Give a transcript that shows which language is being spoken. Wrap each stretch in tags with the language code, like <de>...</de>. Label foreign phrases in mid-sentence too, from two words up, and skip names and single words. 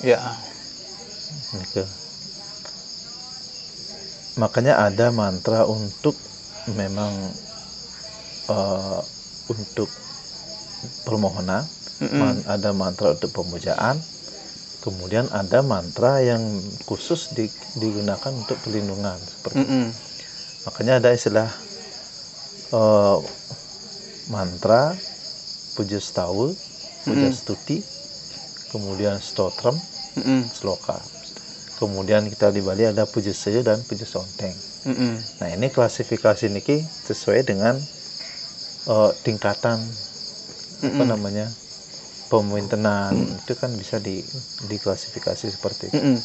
<id>Makanya ada mantra untuk memang untuk permohonan, ada mantra untuk pemujaan, kemudian ada mantra yang khusus digunakan untuk perlindungan seperti makanya ada istilah mantra puja stawa, puja stuti, kemudian stotram, sloka. Kemudian kita di Bali ada puja sehe dan puja sonteng. Nah, ini klasifikasi niki sesuai dengan tingkatan pemwintenan itu kan bisa diklasifikasi seperti itu.</id>